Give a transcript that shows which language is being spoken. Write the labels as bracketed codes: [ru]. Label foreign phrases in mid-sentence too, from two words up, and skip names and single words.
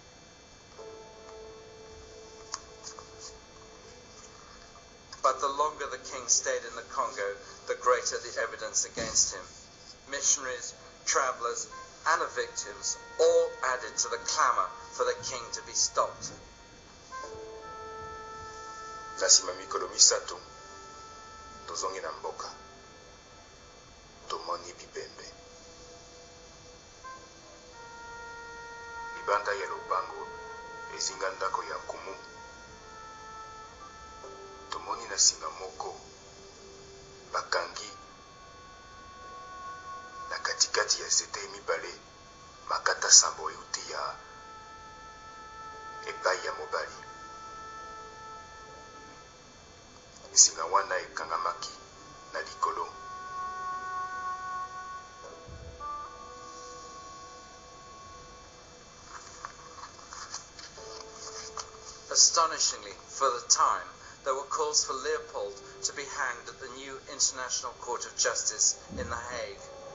[en] But the longer the king stayed in the Congo, the greater the evidence against him. Missionaries, travelers, and the victims all added to the clamor for the king to be stopped. [ln] Nsima mikolo misato tozongi na mboka tomoni bibembe libanda ya lopango ezinga ndako ya nkumu tomoni na singa moko bakangi na katikati ya nzete mibale makata sambo euti ya epai ya mobali. Singa wana ekangamaki na likolo. [en] Astonishingly, for the time, there were calls for Leopold to be hanged at the new International Court of Justice in The Hague.